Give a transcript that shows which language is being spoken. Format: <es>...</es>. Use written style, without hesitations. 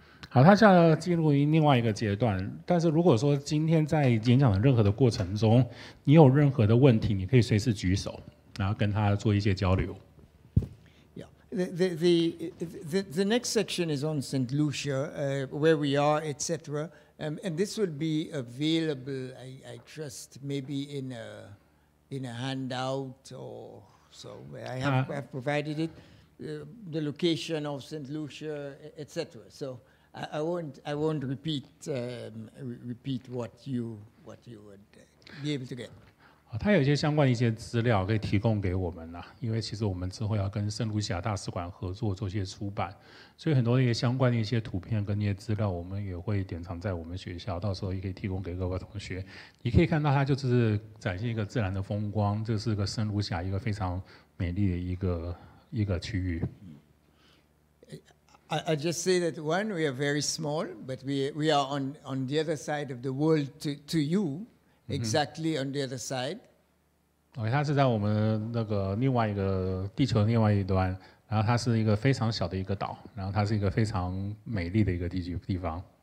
<zh>好，他现在进入另外一个阶段。但是如果说今天在演讲的任何的过程中，你有任何的问题，你可以随时举手，然后跟他做一些交流。</zh> <en>Yeah, the next section is on Saint Lucia, where we are, etc. And this will be available, I trust, maybe in a handout or So I have provided it, the location of Saint Lucia, etc. So I won't repeat what you would be able to get.</en> <zh>它有一些相关的一些资料可以提供给我们啦，因为其实我们之后要跟圣卢西亚大使馆合作做一些出版，所以很多的一些相关的一些图片跟一些资料，我们也会典藏在我们学校，到时候也可以提供给各位同学。你可以看到它就是展现一个自然的风光，这是个圣卢西亚一个非常美丽的一个区域。</zh> <en>I just say that one, we are very small, but we are on the other side of the world to you. Exactly on the other side.</en> <zh>OK， 它是在我们那个另外一个地球的另外一端，然后它是一个非常小的一个岛，然后它是一个非常美丽的一个地方。</zh>